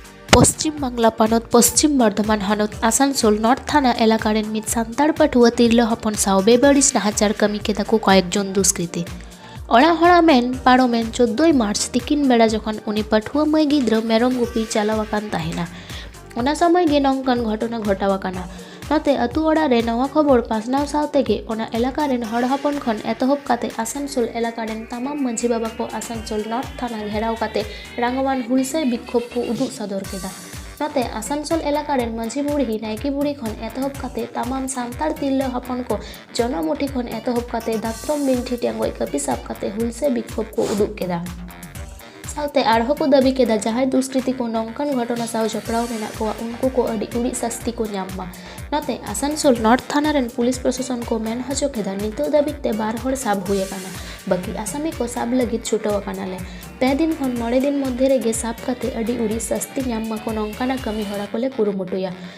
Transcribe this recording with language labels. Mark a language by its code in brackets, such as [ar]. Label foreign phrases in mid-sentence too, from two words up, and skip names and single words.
[sat] पश्चिम बांगला पनत पश्चिम बर्धमान हनत आसानसोल नर्थ थाना एलाकार मित सान्ताड़ पाठुआ तिरला हपन साव बेबारिश नाहाचार कमी केदा को कयेकजन दुष्कृती अड़ा मेन पारोमेन 14 मार्च तिकिन बेड़ा जखन उनी पाठुआ माई गिद्रा मेरम गुपी चालावाकान ताहेना ओना समय गे नंकान घटना घटावाकाना नाते अतु ओड़ा रे नवा खबर पासनाव सावतेगे ओना एलाका रेन हड़ हपन खन एतहब काते आसानसोल एलाका रेन तमाम मांझी बाबा को आसानसोल नर्थ थाना घेराव काते रांगवान हुलसे विक्षोभ को उदुग सदर केदा नाते आसानसोल एलाका रेन मांझी बुढ़ी नायकी बुढ़ी खन एतहब काते तमाम सान्ताड़ तिरला हपन को जनमुठी खन एतहब काते दात्रम बिंठी टेंगोय कापी साब काते हुलसे विक्षोभ को उदुग केदा साउते आरहो को दाबी केदा जहां दुष्कृति को नौकान घटना साव जपड़ाव मेना को उनको को अड़ी उड़ी शास्ति को ᱧᱟᱢ नाते आसानसोल नर्थ थाना रेन पुलिस प्रशासन को मेन हचो केदा नितो दाबीते 12 हड़ साब हुए काना बाकी आसामी को साब लगित छुटो कानाले 2 दिन खन 9 दिन मध्य रेगे साब काते अड़ी उड़ी शास्ति ᱧᱟᱢ को नौकाना कमी हड़ा कोले कुरुमुटुया